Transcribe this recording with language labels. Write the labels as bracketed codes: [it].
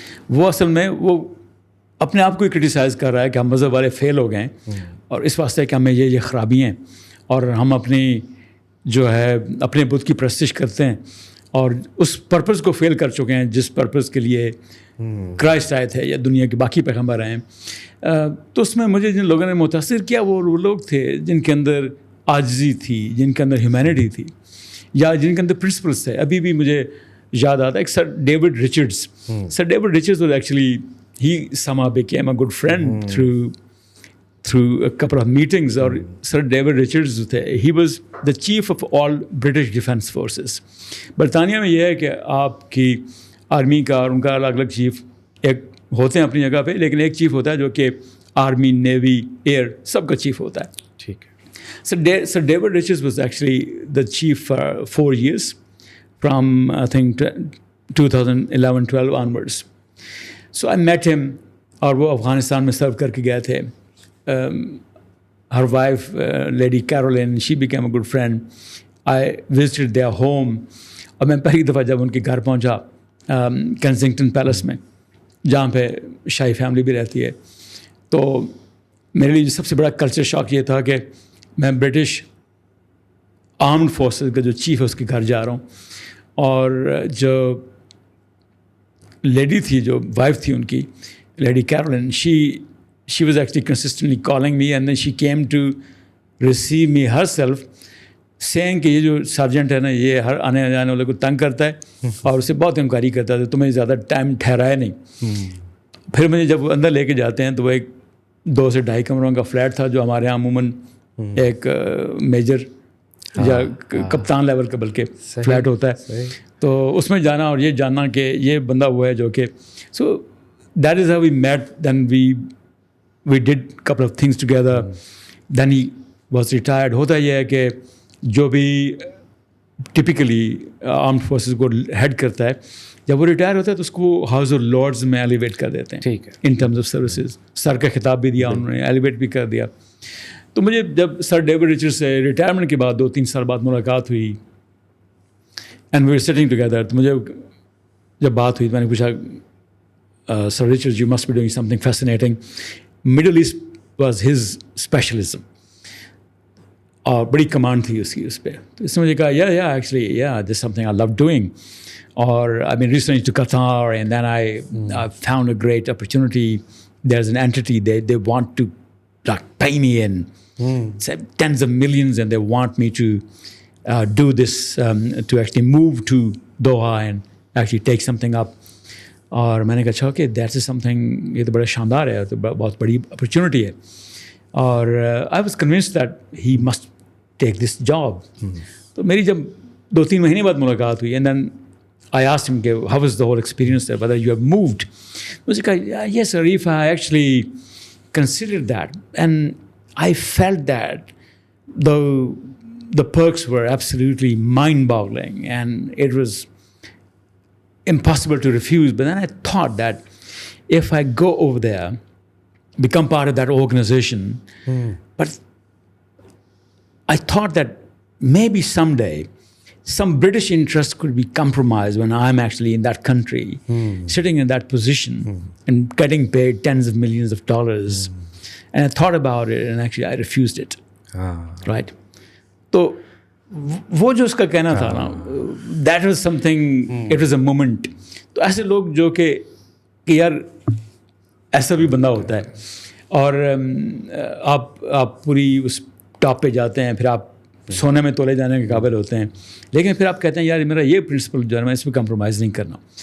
[ur] وہ اصل میں وہ اپنے آپ کو ہی کرٹیسائز کر رہا ہے کہ ہم مذہب والے فیل ہو گئے ہیں, اور اس واسطے کہ ہمیں یہ خرابی ہیں, اور ہم اپنی جو ہے اپنے بت کی پرستش کرتے ہیں, اور اس پرپز کو فیل کر چکے ہیں جس پرپز کے لیے کرائسٹ آئے تھے یا دنیا کے باقی پیغمبر آئے ہیں. تو اس میں مجھے جن لوگوں نے متاثر کیا وہ لوگ تھے جن کے اندر عاجزی تھی, جن کے اندر ہیومینٹی تھی, یا جن کے اندر پرنسپلس تھے. ابھی بھی مجھے یاد آتا ہے ایک سر David رچرڈس. [en] Sir David Richards was actually he somehow became a good friend through a couple of meetings. [ur] اور سر ڈیوڈ رچرڈز جو تھے, [en] he was the chief of all British Defence Forces. [ur] برطانیہ میں یہ ہے کہ آپ کی آرمی کا اور ان کا الگ الگ چیف ایک ہوتے ہیں اپنی جگہ پہ, لیکن ایک چیف ہوتا ہے جو کہ آرمی, نیوی, ایئر سب کا چیف ہوتا ہے. ٹھیک ہے. [en] Sir David Richards was actually the chief for 4 years from I think 2011-12 onwards. So I met him, [ur] اور وہ افغانستان میں سرو کر کے گئے تھے. [en] Her wife, Lady Caroline, she became a good friend. I visited their home. [ur] اور میں پہلی دفعہ جب ان کے گھر پہنچا کینسنگٹن پیلس میں, جہاں پہ شاہی فیملی بھی رہتی ہے, تو میرے لیے سب سے بڑا کلچر شاک یہ تھا کہ میں برٹش آرمڈ فورسز کا جو چیف ہے اس کے گھر جا رہا ہوں, اور جو لیڈی تھی, جو وائف تھی ان کی, lady Caroline, [en] she was actually consistently calling me, and then she came to receive me herself, [ur] saying کہ یہ جو سرجنٹ ہے نا, یہ ہر آنے جانے والے کو تنگ کرتا ہے اور اسے بہت انکوائری کرتا ہے, تو تمہیں زیادہ ٹائم ٹھہرایا نہیں. پھر مجھے جب اندر لے کے جاتے ہیں تو وہ ایک 2 سے 2.5 کمروں کا فلیٹ تھا, جو ہمارے یہاں عموماً ایک میجر یا کپتان لیول کا بلکہ فلیٹ ہوتا ہے. تو اس میں جانا اور یہ جاننا کہ یہ بندہ ہوا ہے جو کہ, [en] So that is how we met. Then we did couple of things together. Then he was retired. [ur] ہوتا یہ ہے کہ جو بھی ٹپکلی آرمڈ فورسز کو ہیڈ کرتا ہے, جب وہ ریٹائر ہوتا ہے تو اس کو ہاؤس آف لارڈز میں ایلیویٹ کر دیتے ہیں. ٹھیک ہے. ان ٹرمز آف سروسز سر کا خطاب بھی دیا انہوں نے, ایلیویٹ بھی کر دیا. تو مجھے جب سر ڈیوڈ رچرڈ سے ریٹائرمنٹ کے بعد 2-3 سال بعد ملاقات ہوئی, [en] and we are sitting together, [ur] تو مجھے جب بات ہوئی میں نے پوچھا, [en] Sir Richard you must be doing something fascinating. Middle East was his specialism, [ur] اور بڑی کمانڈ تھی اس کی اس پہ. تو اس نے مجھے کہا [en] Actually this something I love doing. اور I mean recently to Qatar, and then I found a great opportunity. There is an entity, they want to pay me in tens of millions, and they want me to do this, to actually move to Doha and actually take something up. [ur] اور میں نے کہا اچھا کہ [en] that is something, [ur] یہ تو بڑا شاندار ہے, تو بہت بڑی اپرچونیٹی ہے. [en] اور I was convince that he must take this job. [ur] تو میری جب 2-3 مہینے بعد ملاقات ہوئی, [en] And then I asked him کہ how was the whole experience, whether you have moved. [ur] مجھے کہا [en] Yes Arif, I actually considered that, and I felt that the perks were absolutely mind-boggling, and it was impossible to refuse. But then I thought that if I go over there, become part of that organization, but I thought that maybe someday some British interest could be compromised when I'm actually in that country, sitting in that position and getting paid tens of millions of dollars. And I thought about it and actually I refused it. Right? [ur] تو وہ جو اس کا کہنا تھا نا, [en] that was something, it was a moment. [ur] تو ایسے لوگ جو کہ یار ایسا بھی بندہ ہوتا ہے, اور آپ پوری اس ٹاپ پہ جاتے ہیں, پھر آپ سونے میں تولے جانے کے قابل ہوتے ہیں, لیکن پھر آپ کہتے ہیں یار میرا یہ پرنسپل جو ہے میں اس پہ کمپرومائز نہیں کرنا.